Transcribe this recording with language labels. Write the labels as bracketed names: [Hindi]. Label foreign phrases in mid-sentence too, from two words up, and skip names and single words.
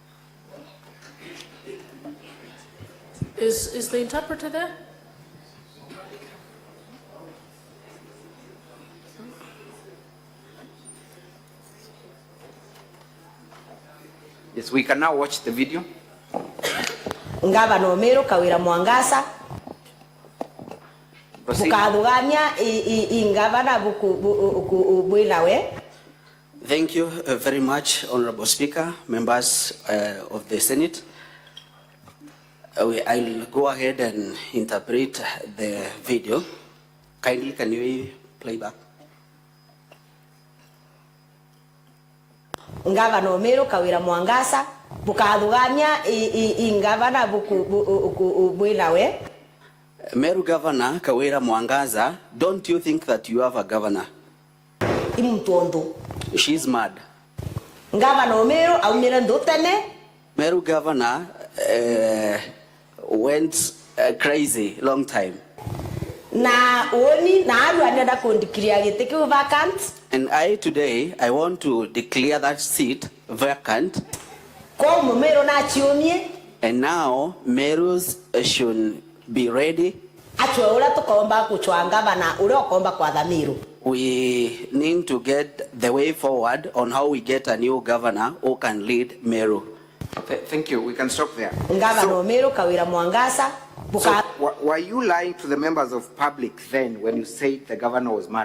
[English] Is the interpreter there? Yes, we can now watch the video. [Meru] Ngavana Omero Kawira Mwangaza bukaduganya ingavana bwinawe. [English] Thank you very much, Honorable Speaker, members of the Senate. I'll go ahead and interpret the video. Kindly, can you play back? [Meru] Ngavana Omero Kawira Mwangaza bukaduganya ingavana bwinawe. [English] Meru Governor Kawira Mwangaza, don't you think that you have a governor? [Meru] Imtondo. [English] She's mad. [Meru] Ngavana Omero aumira ndotene. [English] Meru Governor went crazy long time. [Meru] Na oni na adu anada kondikria giteke vacant. [English] And today I want to declare that seat vacant. [Meru] Komu Mero na chiomie. [English] And now Merus should be ready. [Meru] Ula tukomba kuchwa ngavana ule okomba kwa dhamiru. [English] We need to get the way forward on how we get a new governor who can lead Meru. Thank you. We can stop there. [Meru] Ngavana Omero Kawira Mwangaza. [English] So, were you lying to the members of public then when you said the governor was mad?